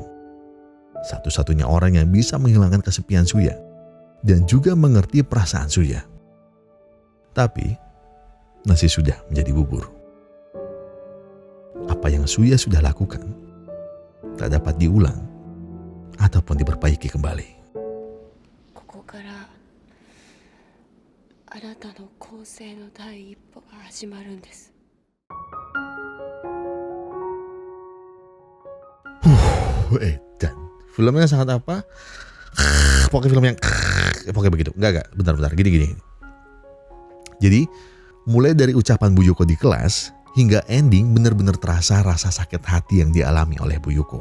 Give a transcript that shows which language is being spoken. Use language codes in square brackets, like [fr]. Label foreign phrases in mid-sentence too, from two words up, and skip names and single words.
[id] Satu-satunya orang yang bisa menghilangkan kesepian Suya. Dan juga mengerti perasaan Suya. Tapi nasi sudah menjadi bubur. Apa yang Suya sudah lakukan tak dapat diulang ataupun diperbaiki kembali. [ja] ここからあなたの更生の第一歩が始まるんです。 [id] Dan filmnya sangat apa? Pokoknya film yang pokoknya begitu. Enggak, bentar. Gini. Jadi, mulai dari ucapan Bu Yuko di kelas hingga ending benar-benar terasa rasa sakit hati yang dialami oleh Bu Yuko.